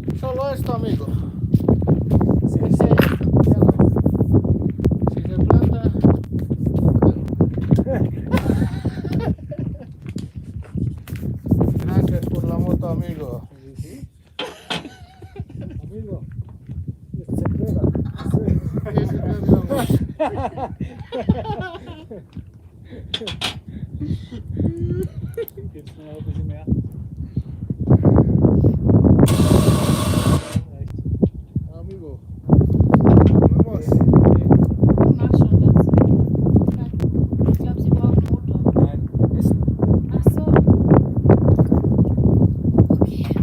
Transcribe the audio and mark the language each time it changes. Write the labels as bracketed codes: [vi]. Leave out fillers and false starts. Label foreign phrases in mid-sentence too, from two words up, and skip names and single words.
[es] solo esto, amigo. Si se planta. Gracias por la moto, amigo. Amigo, [de] jetzt zerklebert. Jetzt noch ein bisschen mehr. [es] Amigo. Vamos. [de] Ich mach schon das. Ich glaube, sie brauchen Motor. Nein, ist Ach so. Okay.